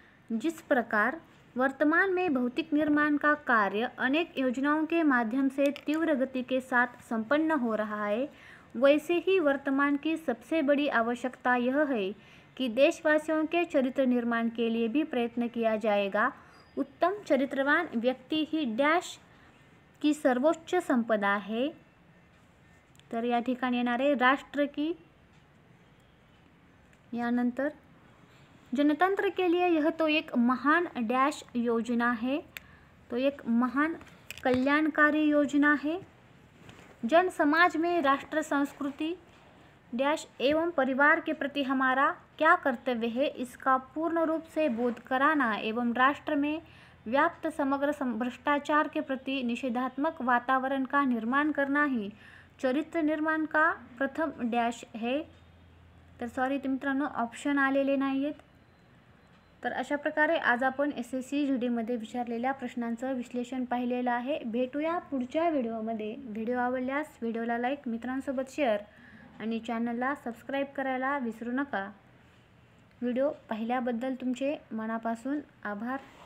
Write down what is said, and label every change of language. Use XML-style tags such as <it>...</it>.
<hi>जिस प्रकार वर्तमान में भौतिक निर्माण का कार्य अनेक योजनाओं के माध्यम से तीव्र गति के साथ संपन्न हो रहा है, वैसे ही वर्तमान की सबसे बड़ी आवश्यकता यह है कि देशवासियों के चरित्र निर्माण के लिए भी प्रयत्न किया जाएगा. उत्तम चरित्रवान व्यक्ति ही डैश की सर्वोच्च संपदा है.</hi> <mr>तर या ठिकाणी येणार आहे राष्ट्र की.</mr> <hi>यानंतर जनतंत्र के लिए यह तो एक महान डैश योजना है. तो एक महान कल्याणकारी योजना है. जन समाज में राष्ट्र संस्कृति डैश एवं परिवार के प्रति हमारा क्या कर्तव्य है, इसका पूर्ण रूप से बोध कराना एवं राष्ट्र में व्याप्त समग्र भ्रष्टाचार के प्रति निषेधात्मक वातावरण का निर्माण करना ही चरित्र निर्माण का प्रथम डैश है.</hi> <mr>तर सॉरी मित्रांनो ऑप्शन आलेले नाही आहेत. तर अशा प्रकारे आज आपण SSC GDमध्ये विचारलेल्या प्रश्नांचं विश्लेषण पाहिलेलं आहे. भेटूया पुढच्या व्हिडिओमध्ये. व्हिडिओ आवडल्यास व्हिडिओला लाईक, मित्रांसोबत शेअर आणि चॅनलला सबस्क्राईब करायला विसरू नका. व्हिडिओ पाहिल्याबद्दल तुमचे मनापासून आभार.</mr>